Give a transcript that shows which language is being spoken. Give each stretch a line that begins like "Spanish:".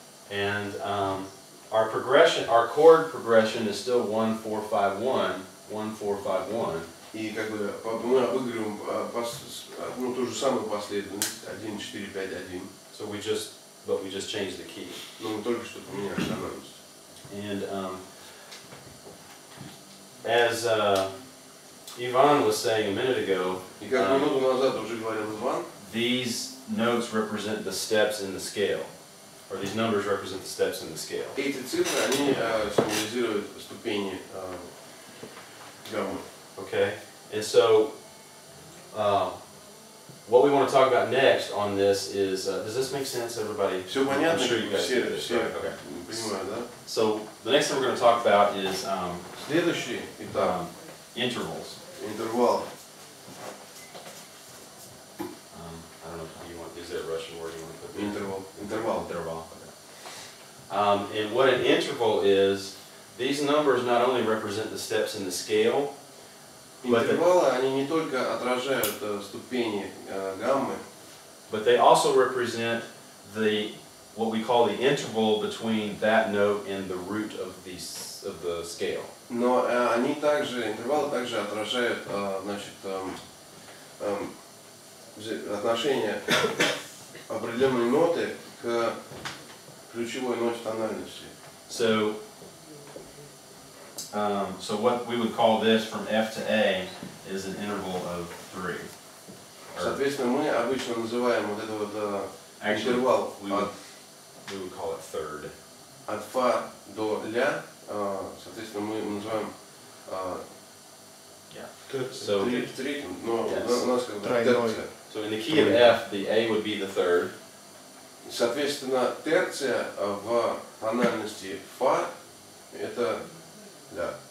English: And our progression, our chord progression is still 1, 4, 5, 1, 1, 4, 5, 1.
Russian: И как бы мы обыгрываем ту же самую последовательность 1, 4, 5, 1.
English: So we just changed the key.
Russian: Но мы только что поменяли тональность.
English: And as Ivan was saying a minute ago,
Russian: И как минуту назад уже говорил Иван,
English: these notes represent the steps in the scale, or these numbers represent the steps in the scale.
Russian: эти цифры, они символизируют ступени гаммы.
English: Okay, and so what we want to talk about next on this is, does this make sense, everybody?
Russian: Все понятно?
English: I'm sure you guys do this,
Russian: все
English: right? Okay.
Russian: понимают, да?
English: So the next thing we're going to talk about is
Russian: Следующий этап.
English: intervals.
Russian: Интервал.
English: I don't know if you want, is there a Russian word you want to put there?
Russian: Интервал. Интервал.
English: Interval. Okay. And what an interval is, these numbers not only represent the steps in the scale,
Russian: Интервалы, они не только отражают ступени гаммы, but they also represent what we call the interval between that note and the root of the scale. но они также, интервалы также отражают, значит, отношение определенной ноты к ключевой ноте тональности.
English: So what we would call this from F to A is an interval of 3.
Russian: Соответственно, мы обычно называем вот это вот интервал
English: we would call it third.
Russian: от фа до ля, соответственно, мы называем
English: So,
Russian: третьим, но
English: Yes.
Russian: у нас как бы Тройной. терция.
English: so in the key of F, the A would be the third.
Russian: Соответственно, терция в тональности фа это ля.